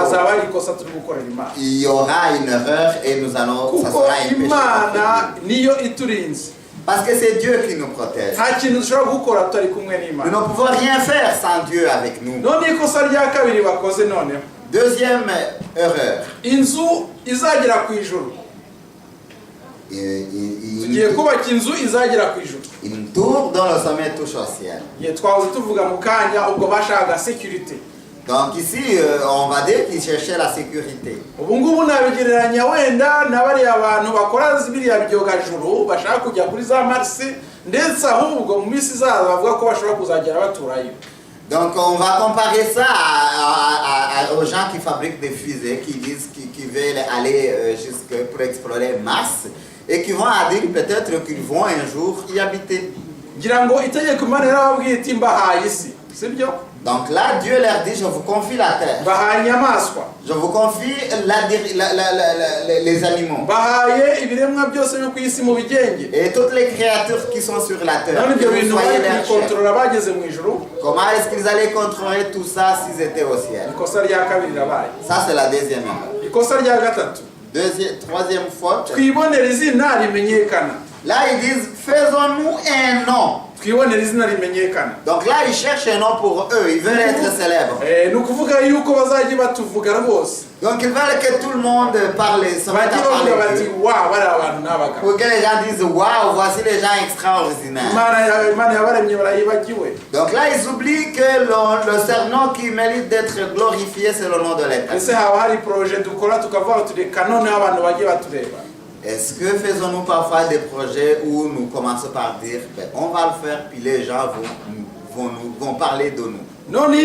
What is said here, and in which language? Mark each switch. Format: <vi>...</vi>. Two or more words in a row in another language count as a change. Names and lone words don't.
<rw>hazaba hari ikosa turi gukorera Imana.</rw> <fr>il y aura une erreur et nous allons, ça</fr> <rw>kuko</rw> <fr>sera un péché.</fr> <rw>Imana niyo iturinze.</rw> <fr>Parce que c'est Dieu qui nous protège.</fr> <rw>nta kintu dushobora gukora tutari kumwe</rw> <fr>Nous</fr> <rw>n'Imana.</rw> <fr>ne pouvons rien faire sans Dieu avec nous.</fr> <rw>none ikosa rya kabiri bakoze noneho,</rw> <fr>Deuxième erreur.</fr> <rw>inzu izagera ku ijuru. tugiye kubaka inzu izagera ku ijuru.</rw> <fr>Une tour dont le sommet touche au ciel.</fr> <rw>igihe twahoze tuvuga mu kanya ubwo bashakaga security.</rw> <fr>Donc ici, on va dire qu'ils cherchaient la sécurité.</fr> <rw>ubu ngubu nabigereranya wenda na bariya abantu bakora biriya byogajuru bashaka kujya kuri za Mars, ndetse ahubwo mu minsi izaza bavuga ko bashobora kuzagera baturayo.</rw> <fr>Donc on va comparer ça aux gens qui fabriquent des fusées, qui disent qu'ils veulent aller jusque pour explorer Mars et qui vont à dire peut-être qu'ils vont un jour y habiter.</fr> <rw>ngira ngo itegeko Imana yarababwiye iti mbahaye isi, sibyo?</rw> <fr>Donc là, Dieu leur dit, je vous confie la terre.</fr> <rw>mbahaye inyamaswa,</rw> <fr>Je vous confie les animaux.</fr> <rw>mbahaye ibiremwa byose byo ku isi mu bigenge.</rw> <fr>Et toutes les créatures qui sont sur la terre.</fr> <rw>none</rw> <fr>Que</fr> <rw>ibyo</rw> <fr>vous</fr> <rw>bintu</rw> <fr>soyez</fr> <rw>bari</rw> <fr>leur chef.</fr> <rw>kubikontorora bageze mu ijuru.</rw> <fr>Comment est-ce qu'ils allaient contrôler tout ça s'ils étaient au ciel?</fr> <rw>ikosa rya kabiri rabaye.</rw> <fr>Ça, c'est la deuxième erreur.</fr> <rw>ikosa rya gatatu,</rw> <fr>Troisième faute.</fr> <rw>twibonera izina rimenyekana.</rw> <fr>Là, ils disent, faisons-nous un nom.</fr> <rw>twibonera izina rimenyekana.</rw> <fr>Donc là, ils cherchent un nom pour eux. Ils veulent être célèbres.</fr> <rw>Ni ukuvuga yuko bazajya batuvuga rwose.</rw> <fr>Donc ils veulent que tout le monde parle, se mette à parler d'eux. Pour que les gens disent, waouh, voici les gens extraordinaires. Donc là, ils oublient que le surnom qui mérite d'être glorifié, c'est le nom de l'Éternel. Est-ce que faisons-nous parfois des projets où nous commençons par dire, ben, on va le faire, puis les gens vont parler de nous.</fr>